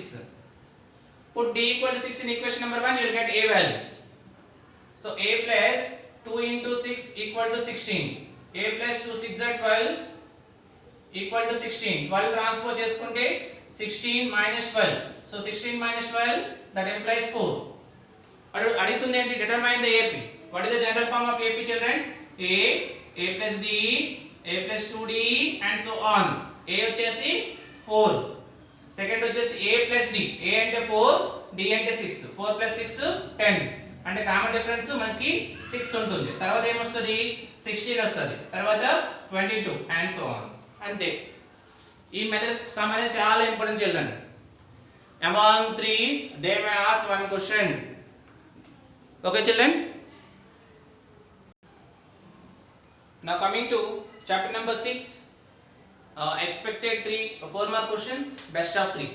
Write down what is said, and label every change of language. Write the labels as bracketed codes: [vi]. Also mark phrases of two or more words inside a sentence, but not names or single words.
[en] Put d equal to 6 in equation number 1, you will get a value. So a plus 2 into 6 equal to 16. a plus 2 6 are 12 equal to 16. 12 transpose చేసుకుంటే 16 minus 12. So 16 minus 12 that implies 4. [te] అడుగుతుంది ఏంటి? [en] determine the [te] AP. [en] What is the general form of AP children? a plus d, a plus 2d and so on. [te] a వచ్చేసి 4. సెకండ్ వచ్చేసి [en] a plus d. [te] a అంటే 4, d అంటే 6. 4 plus 6 10. అంటే [en] common difference [te] మనకి 6 ఉంటుంది. తర్వాత ఏమొస్తుంది? 16 వస్తుంది. తర్వాత 22 [en] and so on. [te] అంతే. ఈ [en] method sum [te] అనేది చాలా [en] important children. Among 3 they may ask one question. Okay children? Now coming to chapter number 6, expected 4 more questions, best of 3.